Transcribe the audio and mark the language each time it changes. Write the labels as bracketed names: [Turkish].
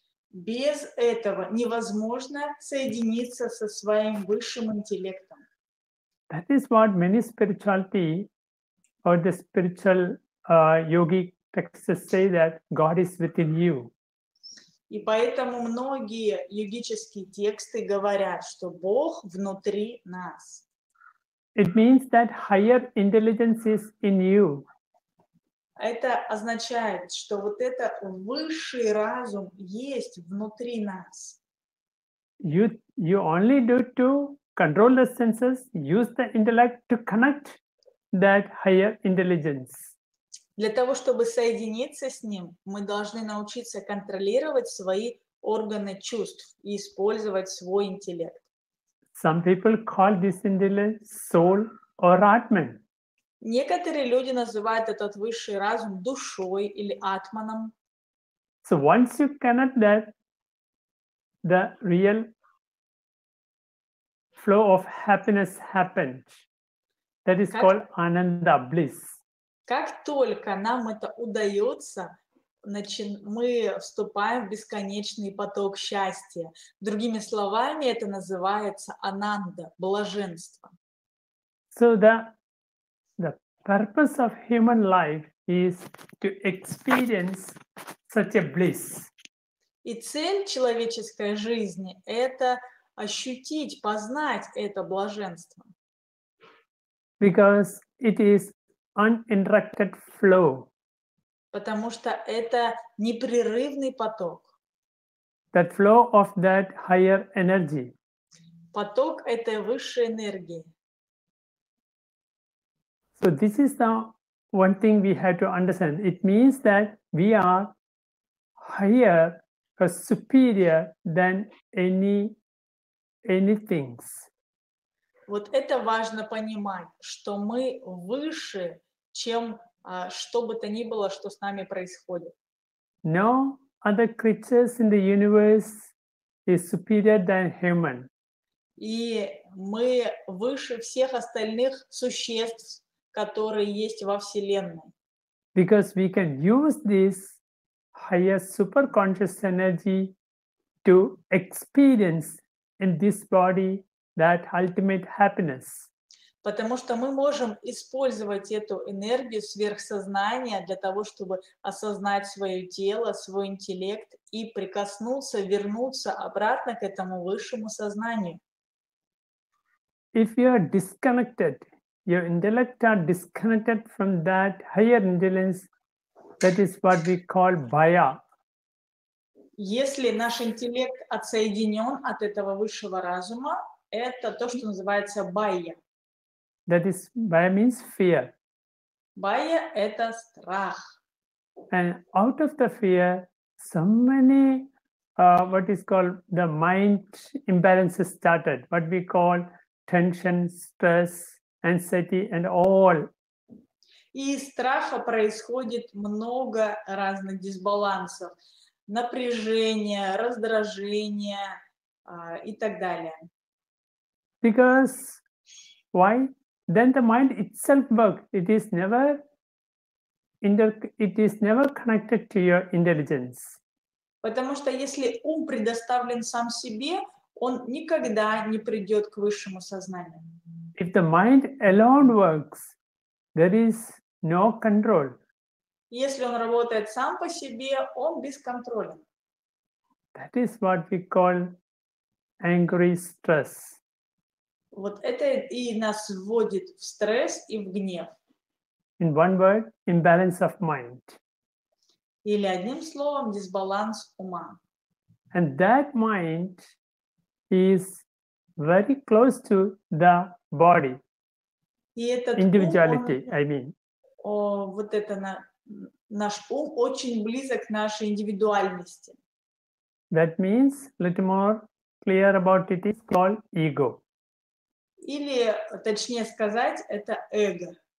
[Russian] Без этого невозможно соединиться со своим высшим интеллектом. [English] That is what many spirituality or the spiritual yogi texts say that God is within you. [Russian] И поэтому многие йогические тексты говорят, что Бог внутри нас. [English] It means that higher intelligence is in you. [Russian] Это означает, что вот это высший разум есть внутри нас. [English] You only do to control the senses, use the intellect to connect that higher intelligence. [Russian] Для того, чтобы соединиться с ним, мы должны научиться контролировать свои органы чувств и использовать свой интеллект. [English] Some people call this intellect soul or Atman. [Russian] Некоторые люди называют этот высший разум душой или атманом. [English] So once you connect that, the real flow of happiness happens. That is called ananda, bliss. [Russian] Как только нам это удается, мы вступаем в бесконечный поток счастья. Другими словами, это называется ананда, блаженство. [English] So the purpose of human life is to experience such a bliss. [Russian] И цель человеческой жизни – это ощутить, познать это блаженство. [English] Because it is uninterrupted flow. [Russian] Потому что это непрерывный поток. [English] That flow of that higher energy. [Russian] Поток этой высшей энергии. [English] So this is the one thing we have to understand. It means that we are higher or superior than anything. [Russian] Вот это важно понимать, что мы выше, чем что бы то ни было, что с нами происходит. [English] No other creatures in the universe is superior than human. [Russian] И мы выше всех остальных существ, которые есть во Вселенной. [English] Because we can use this higher superconscious energy to experience in this body that ultimate happiness. [Russian] Потому что мы можем использовать эту энергию сверхсознания для того, чтобы осознать свое тело, свой интеллект и прикоснуться, вернуться обратно к этому высшему сознанию. [English] If you are disconnected, your intellect are disconnected from that higher intelligence, that is what we call bhaya. [Russian] Если наш интеллект отсоединен от этого высшего разума, это то, что называется байя. [English] That is, bhaya means fear. [Russian] Байя – это страх. [English] And out of the fear, so many, what is called the mind imbalances started, what we call tension, stress, anxiety, and all. [Russian] И из страха происходит много разных дисбалансов, напряжения, раздражения и так далее. [English] Because why? Then the mind itself works. It is never connected to your intelligence. [Russian] Потому что если ум предоставлен сам себе, он никогда не придет к высшему сознанию. [English] If the mind alone works, there is no control. [Russian] Если он работает сам по себе, он бесконтролен. [English] That is what we call angry stress. [Russian] Вот это и нас вводит в стресс и в гнев. [English] In one word, imbalance of mind. [Russian] Или одним словом, дисбаланс ума. [English] And that mind is very close to the body. [Russian] И этот [English] Individuality, [Russian] ум, [English] I mean. [Russian] вот это наш ум очень близок к нашей индивидуальности. [English] That means, a little more clear about it, is called ego. [Russian] Или, точнее сказать, это эго.